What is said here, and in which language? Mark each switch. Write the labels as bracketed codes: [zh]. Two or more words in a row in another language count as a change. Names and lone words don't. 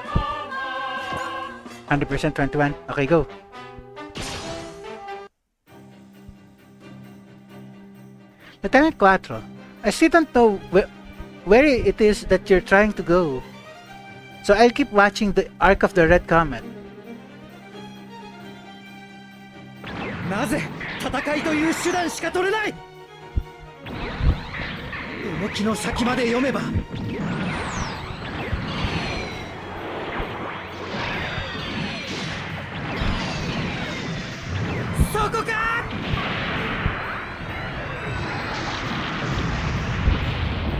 [en] 100% 21. Okay, go. Lieutenant Quattro, I still don't know where it is that you're trying to go. So I'll keep watching the arc of the Red Comet. [ja] なぜ戦いという手段しか取れない。動きの先まで読めば。そこか。